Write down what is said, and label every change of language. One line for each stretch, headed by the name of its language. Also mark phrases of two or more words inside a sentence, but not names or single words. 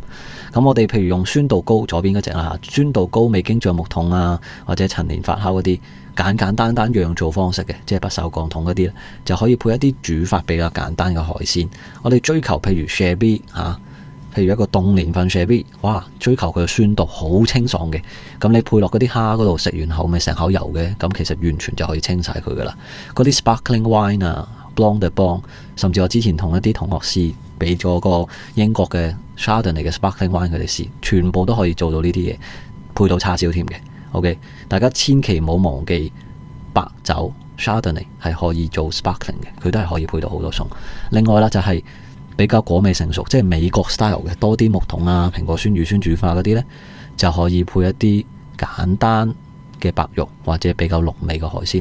Cantonese: 咁我哋譬如用酸度高左邊嗰隻啦，酸度高未經橡木桶啊，或者陳年發酵嗰啲簡單釀造方式嘅，即係不鏽鋼桶嗰啲，就可以配一啲煮法比較簡單嘅海鮮。我哋追求譬如 Shabby 譬如一個凍年份 Shabby， 哇，追求佢嘅酸度好清爽嘅，咁你配落嗰啲蝦嗰度，食完後咪成口油嘅，咁其實完全就可以清晒佢噶啦。嗰啲
English: Sparkling Wine
Cantonese: 啊，
French: Blanc de Blanc，
Cantonese: 甚至我之前同一啲同學試俾咗個英國嘅 Chardonnay 嘅
English: Sparkling Wine
Cantonese: 佢哋試，全部都可以做到呢啲嘢，配到叉燒添嘅。OK， 大家千祈唔好忘記白酒 Chardonnay 係可以做 Sparkling 嘅，佢都係可以配到好多餸。另外啦，就係比較果味成熟，即係美國 style 嘅，多啲木桶啊、蘋果酸、乳酸轉化嗰啲呢，就可以配一啲簡單嘅白肉或者比較濃味嘅海鮮。